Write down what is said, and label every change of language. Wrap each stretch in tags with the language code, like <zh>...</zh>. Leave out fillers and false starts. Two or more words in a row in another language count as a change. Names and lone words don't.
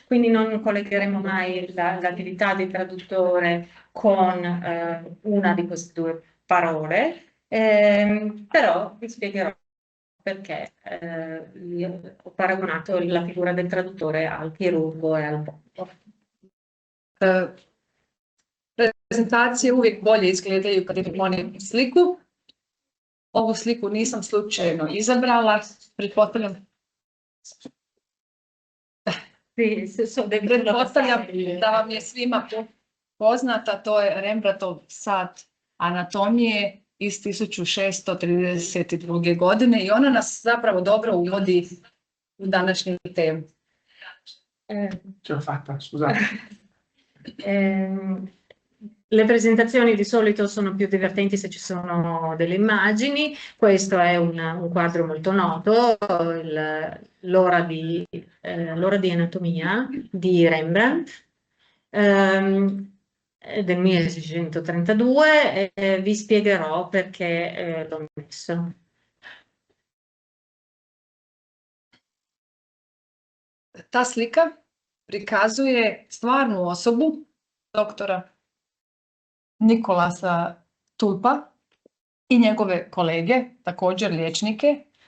<it>Quindi non collegheremo mai l'attività di traduttore con una di queste due parole, però vi spiegherò perché ho paragonato la figura del traduttore al chirurgo e al bombo.</it> <hr>Prezentacije uvijek bolje izgledaju kad imamo oni sliku. Ovu sliku nisam slučajno izabrala, pretpostavljam da vam je svima poznata, to je Rembrandtov sat anatomije iz 1632. godine i ona nas zapravo dobro uvodi u današnju temu.</hr> <it>Ce l'ho fatta, scusate. Le presentazioni di solito sono più divertenti se ci sono delle immagini. Questo è un quadro molto noto, l'ora di anatomia di Rembrandt, del 1632, e vi spiegherò perché l'ho messo.</it> <hr>Ta slika prikazuje stvarnu osobu doktora Nikolasa Tulpa i njegove kolege, također liječnike.</hr>